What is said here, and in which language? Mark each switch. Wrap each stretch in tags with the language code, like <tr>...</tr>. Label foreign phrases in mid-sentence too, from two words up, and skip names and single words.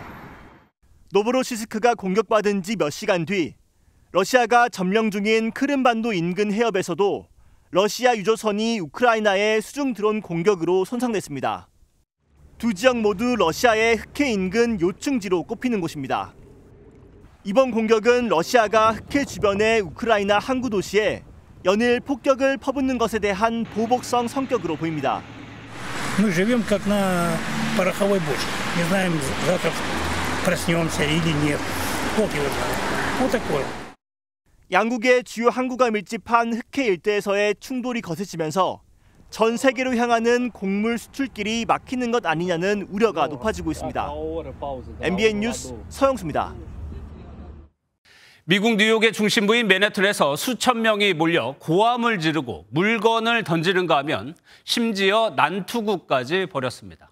<ko>노보로시스크가 공격받은 지 몇 시간 뒤 러시아가 점령 중인 크림반도 인근 해협에서도 러시아 유조선이 우크라이나의 수중 드론 공격으로 손상됐습니다. 두 지역 모두 러시아의 흑해 인근 요충지로 꼽히는 곳입니다. 이번 공격은 러시아가 흑해 주변의 우크라이나 항구 도시에 연일 폭격을 퍼붓는 것에 대한 보복성 성격으로 보입니다.</ko> <ru>Мы живем как на пороховой бочке. Не знаем, завтра проснемся или нет. Вот его знает. Вот такое.</ru> <ko>양국의 주요 항구가 밀집한 흑해 일대에서의 충돌이 거세지면서 전 세계로 향하는 곡물 수출길이 막히는 것 아니냐는 우려가 높아지고 있습니다. MBN 뉴스 서영수입니다. 미국 뉴욕의 중심부인 맨해튼에서 수천 명이 몰려 고함을 지르고 물건을 던지는가 하면 심지어 난투극까지 벌였습니다.</ko>